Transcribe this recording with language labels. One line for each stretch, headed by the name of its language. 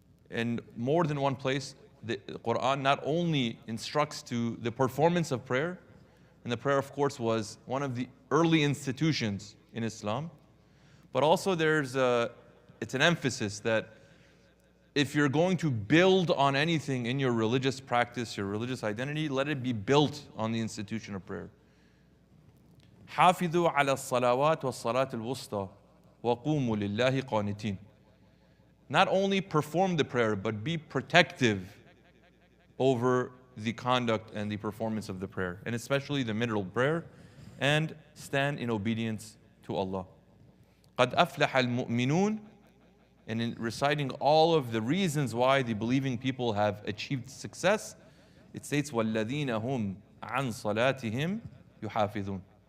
English: In more than one place, the Quran not only instructs to the performance of prayer, and the prayer, of course, was one of the early institutions in Islam, but also it's an emphasis that if you're going to build on anything in your religious practice, your religious identity, let it be built on the institution of prayer.
Arabic: حافظوا على الصلوات والصلاة الوسطى وقوموا لله قانتين.
English: Not only perform the prayer, but be protective over the conduct and the performance of the prayer, and especially the middle prayer, and stand in obedience to Allah.
Arabic: قد أفلح المؤمنون.
English: And in reciting all of the reasons why the believing people have achieved success, it states
Arabic: وَالَّذِينَ هُمْ عَنْ صَلَاتِهِمْ يُحَافِظُونَ.